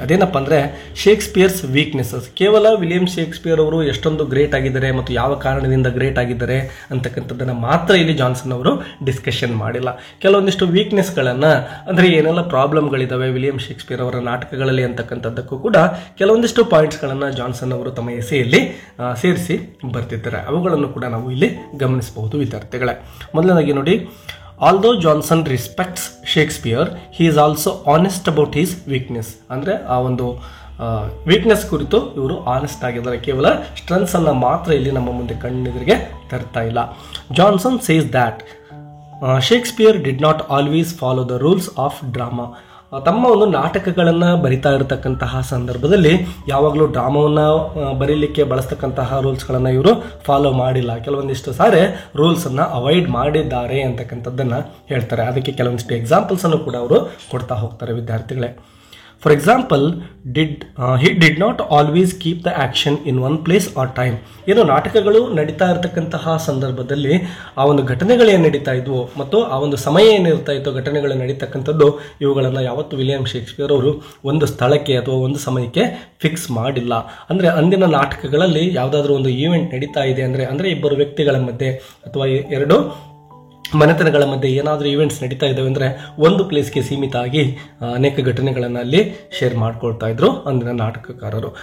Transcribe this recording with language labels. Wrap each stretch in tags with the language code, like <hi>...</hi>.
<kn>ಅದೇನಪ್ಪ ಅಂದರೆ ಶೇಕ್ಸ್ಪಿಯರ್ಸ್ ವೀಕ್ನೆಸಸ್. ಕೇವಲ ವಿಲಿಯಂ ಶೇಕ್ಸ್ಪಿಯರ್ ಅವರು ಎಷ್ಟೊಂದು ಗ್ರೇಟ್ ಆಗಿದ್ದಾರೆ ಮತ್ತು ಯಾವ ಕಾರಣದಿಂದ ಗ್ರೇಟ್ ಆಗಿದ್ದಾರೆ ಅಂತಕ್ಕಂಥದ್ದನ್ನು ಮಾತ್ರ ಇಲ್ಲಿ ಜಾನ್ಸನ್ ಅವರು ಡಿಸ್ಕಷನ್ ಮಾಡಿಲ್ಲ. ಕೆಲವೊಂದಿಷ್ಟು ವೀಕ್ನೆಸ್ಗಳನ್ನು, ಅಂದರೆ ಏನೆಲ್ಲ ಪ್ರಾಬ್ಲಮ್ಗಳಿದ್ದಾವೆ ವಿಲಿಯಂ ಶೇಕ್ಸ್ಪಿಯರ್ ಅವರ ನಾಟಕಗಳಲ್ಲಿ ಅಂತಕ್ಕಂಥದ್ದಕ್ಕೂ ಕೂಡ ಕೆಲವೊಂದಿಷ್ಟು ಪಾಯಿಂಟ್ಸ್ಗಳನ್ನು ಜಾನ್ಸನ್ ಅವರು ತಮ್ಮ ಎಸೆಯಲ್ಲಿ ಸೇರಿಸಿ ಬರ್ತಿದ್ದಾರೆ. ಅವುಗಳನ್ನು ಕೂಡ ನಾವು ಇಲ್ಲಿ ಗಮನಿಸಬಹುದು ವಿದ್ಯಾರ್ಥಿಗಳೇ. ಮೊದಲನೇದಾಗಿ ನೋಡಿ,</kn> <en>although Johnson respects Shakespeare, he is also honest about his weakness.</en> <kn>ಅಂದರೆ ಆ ಒಂದು ವೀಕ್ನೆಸ್ ಕುರಿತು ಇವರು ಆನೆಸ್ಟ್ ಆಗಿದ್ದಾರೆ. ಕೇವಲ ಸ್ಟ್ರೆಂತ್ಸ್ ಅನ್ನು ಮಾತ್ರ ಇಲ್ಲಿ ನಮ್ಮ ಮುಂದೆ ಕಣ್ಣೆದುರಿಗೆ ತರ್ತಾ ಇಲ್ಲ.</kn> <en>Johnson says that Shakespeare did not always follow the rules of drama.</en> <kn>ತಮ್ಮ ಒಂದು ನಾಟಕಗಳನ್ನು ಬರಿತಾ ಇರತಕ್ಕಂತಹ ಸಂದರ್ಭದಲ್ಲಿ ಯಾವಾಗಲೂ ಡ್ರಾಮಾವನ್ನು ಬರೀಲಿಕ್ಕೆ ಬಳಸ್ತಕ್ಕಂತಹ ರೂಲ್ಸ್ಗಳನ್ನು ಇವರು ಫಾಲೋ ಮಾಡಿಲ್ಲ. ಕೆಲವೊಂದಿಷ್ಟು ಸಾರಿ ರೂಲ್ಸನ್ನು ಅವಾಯ್ಡ್ ಮಾಡಿದ್ದಾರೆ ಅಂತಕ್ಕಂಥದ್ದನ್ನು ಹೇಳ್ತಾರೆ. ಅದಕ್ಕೆ ಕೆಲವೊಂದಿಷ್ಟು ಎಕ್ಸಾಂಪಲ್ಸನ್ನು ಕೂಡ ಅವರು ಕೊಡ್ತಾ ಹೋಗ್ತಾರೆ ವಿದ್ಯಾರ್ಥಿಗಳೇ.</kn> <en>For example, he did not always keep the action in one place or time.</en> <kn>ಏನು ನಾಟಕಗಳು ನಡೀತಾ ಇರತಕ್ಕಂತಹ ಸಂದರ್ಭದಲ್ಲಿ ಆ ಒಂದು ಘಟನೆಗಳು ಏನು ನಡೀತಾ ಇದ್ವು ಮತ್ತು ಆ ಒಂದು ಸಮಯ ಏನಿರ್ತಾ ಇತ್ತು ಘಟನೆಗಳು ನಡೀತಕ್ಕಂಥದ್ದು, ಇವುಗಳನ್ನು ಯಾವತ್ತು ವಿಲಿಯಂ ಶೇಕ್ಸ್ಪಿಯರ್ ಅವರು ಒಂದು ಸ್ಥಳಕ್ಕೆ ಅಥವಾ ಒಂದು ಸಮಯಕ್ಕೆ ಫಿಕ್ಸ್ ಮಾಡಿಲ್ಲ. ಅಂದರೆ ಅಂದಿನ ನಾಟಕಗಳಲ್ಲಿ ಯಾವುದಾದ್ರೂ ಒಂದು ಈವೆಂಟ್ ನಡೀತಾ ಇದೆ ಅಂದರೆ ಇಬ್ಬರು ವ್ಯಕ್ತಿಗಳ ಮಧ್ಯೆ ಅಥವಾ ಎರಡು ಮನೆತನಗಳ ಮಧ್ಯೆ ಏನಾದರೂ ಈವೆಂಟ್ಸ್ ನಡೀತಾ ಇದ್ದಾವೆ ಅಂದರೆ ಒಂದು ಪ್ಲೇಸ್ಗೆ ಸೀಮಿತ ಆಗಿ ಅನೇಕ ಘಟನೆಗಳನ್ನು ಅಲ್ಲಿ ಶೇರ್ ಮಾಡ್ಕೊಳ್ತಾ ಇದ್ರು ಅಂದಿನ ನಾಟಕಕಾರರು.</kn>